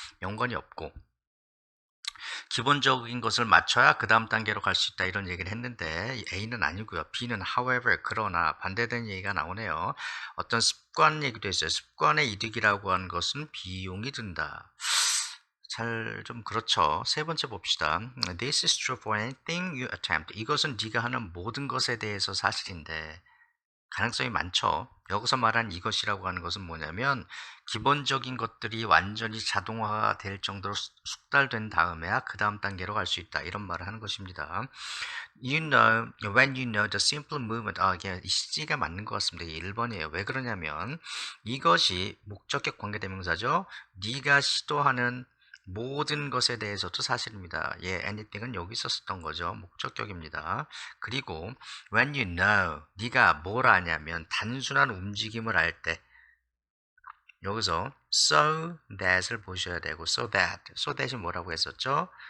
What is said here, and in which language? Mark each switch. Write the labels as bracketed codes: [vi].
[ko] 연관이 없고 기본적인 것을 맞춰야 그 다음 단계로 갈 수 있다 이런 얘기를 했는데 A는 아니고요. B는 however 그러나 반대되는 얘기가 나오네요. 어떤 습관 얘기도 했어요. 습관의 이득이라고 하는 것은 비용이 든다. 잘 좀 그렇죠. 세 번째 봅시다. [en] This is true for anything you attempt. [ko] 이것은 네가 하는 모든 것에 대해서 사실인데 가능성이 많죠. 여기서 말한 이것이라고 하는 것은 뭐냐면 기본적인 것들이 완전히 자동화가 될 정도로 숙달된 다음에야 그 다음 단계로 갈 수 있다. 이런 말을 하는 것입니다. [en] You know, when you know the simple movement. [ko] 이게 이 C가 맞는 것 같습니다. 이게 1번이에요. 왜 그러냐면 이것이 목적격 관계대명사죠. 네가 시도하는 모든 것에 대해서도 사실입니다. 예, anything은 여기 있었던 거죠. 목적격입니다. 그리고 when you know, 네가 뭘 아냐면 단순한 움직임을 할 때 여기서 so that을 보셔야 되고 so that이 뭐라고 했었죠?